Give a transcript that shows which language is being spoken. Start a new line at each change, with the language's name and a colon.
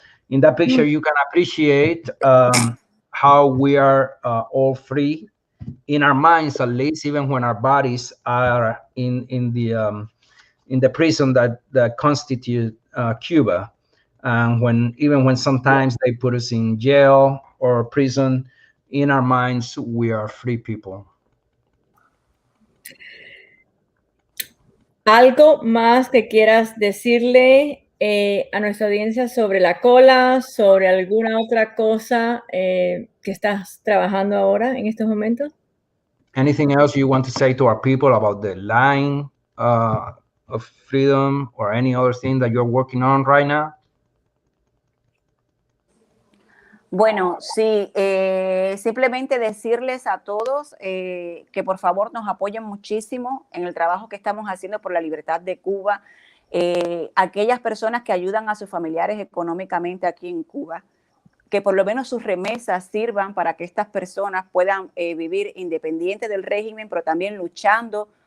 English: In that picture, you can appreciate how we are all free in our minds, at least, even when our bodies are in the prison that constitute Cuba, and even when sometimes they put us in jail or prison, in our minds we are free people.
Spanish: ¿Algo más que quieras decirle a nuestra audiencia sobre la cola, sobre alguna otra cosa que estás trabajando ahora en estos momentos?
English: Anything else you want to say to our people about the line of freedom, or any other thing that you're working on right now?
Spanish: Bueno, sí, simplemente decirles a todos que por favor nos apoyen muchísimo en el trabajo que estamos haciendo por la libertad de Cuba. Aquellas personas que ayudan a sus familiares económicamente aquí en Cuba, que por lo menos sus remesas sirvan para que estas personas puedan vivir independiente del régimen, pero también luchando